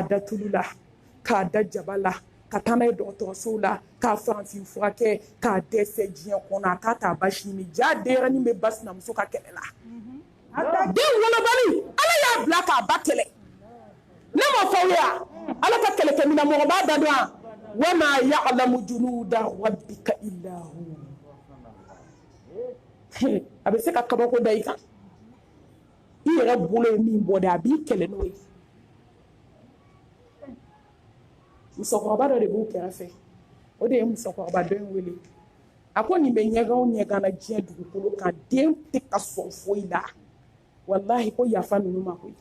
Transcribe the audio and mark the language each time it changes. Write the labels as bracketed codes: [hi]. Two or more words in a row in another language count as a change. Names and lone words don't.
[bm] da tulu la k'a da jaba la ka taa n'a ye dɔgɔtɔrɔsow la k'a farafin furakɛ k'a dɛsɛ diɲɛ kɔnɔ a k'a t'a basi ɲini ja denyɛrɛnin bɛ ba sinamuso ka kɛlɛ la den wolobali ala y'a bila k'a ba kɛlɛ ne ma fɔ ya ala ka kɛlɛkɛminɛ mɔgɔ b'a da dɔn wa [ar] ma ya'lamu junuda rabbika illa hu [bm] a bɛ se ka kabako da i kan i yɛrɛ bolo ye min bɔ de a b'i kɛlɛ n'o ye musokɔrɔba dɔ de b'u kɛrɛfɛ o de ye musokɔrɔba dɔ in wele a ko nin bɛ ɲɛgan o ɲɛgan na diɲɛ dugukolo kan den tɛ ka sɔn foyi la walahi ko yafa ninnu ma koyi